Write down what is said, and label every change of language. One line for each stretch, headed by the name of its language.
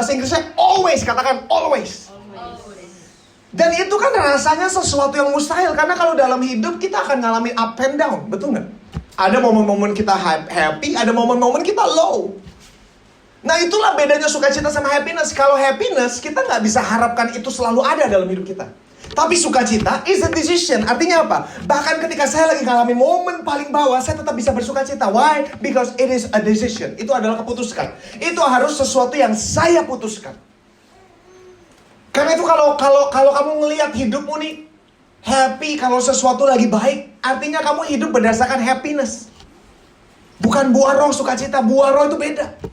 Indonesian: Bahasa Inggrisnya always, katakan always. Dan itu kan rasanya sesuatu yang mustahil. Karena kalau dalam hidup kita akan ngalamin
English: up and down,
Indonesian: betul nggak? Ada momen-momen kita happy, ada momen-momen kita low. Nah, itulah bedanya sukacita sama happiness. Kalau happiness, kita nggak bisa harapkan itu selalu ada dalam hidup kita. Tapi sukacita
English: is a decision.
Indonesian: Artinya apa? Bahkan ketika saya lagi ngalamin momen paling bawah, saya tetap bisa bersukacita.
English: Why? Because it is a decision.
Indonesian: Itu adalah keputuskan. Itu harus sesuatu yang saya putuskan. Karena itu kalau kamu ngelihat hidupmu nih happy, kalau sesuatu lagi baik, artinya kamu hidup berdasarkan happiness. Bukan buah roh sukacita. Buah roh itu beda.